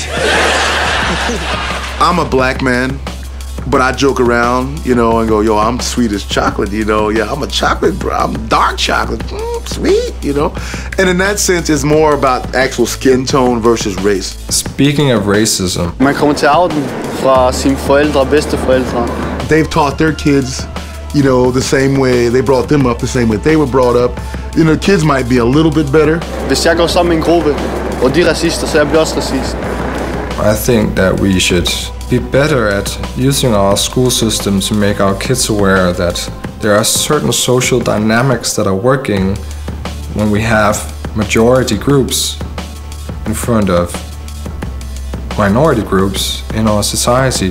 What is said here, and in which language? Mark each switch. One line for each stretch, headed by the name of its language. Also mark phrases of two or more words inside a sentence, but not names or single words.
English: I'm a black man, but I joke around, you know, and go, yo, I'm sweet as chocolate, you know. Yeah, I'm a chocolate, bro. I'm dark chocolate, sweet, you know. And in that sense, it's more about actual skin tone versus race. Speaking of racism.
Danish: Man kommer til arven fra sine forældre og bedsteforældre.
English: They've taught their kids, you know, the same way. They brought them up the same way they were brought up. You know, kids might be a little bit better.
Danish: Hvis jeg går sammen med en gruppe, og de er racister, så jeg bliver også racist.
English: I think that we should be better at using our school system to make our kids aware that there are certain social dynamics that are working when we have majority groups in front of minority groups in our society.